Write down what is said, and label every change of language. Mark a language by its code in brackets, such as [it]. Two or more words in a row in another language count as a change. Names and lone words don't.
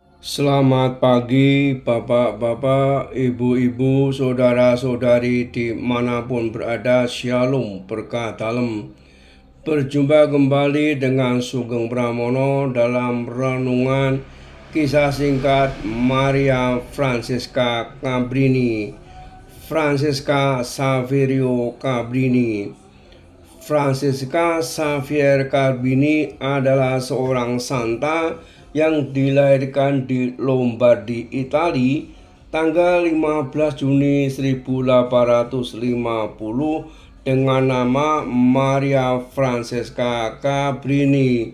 [id] Selamat pagi Bapak-Bapak, Ibu-ibu, Saudara-saudari dimanapun berada. Shalom, berkah dalam. Berjumpa kembali dengan Sugeng Pramono dalam renungan kisah singkat Maria Francesca Cabrini. Francesca Saverio Cabrini. Francesca Xavier Cabrini adalah seorang santa yang dilahirkan di Lombardi, Italia tanggal 15 Juni 1850 dengan nama Maria Francesca Cabrini.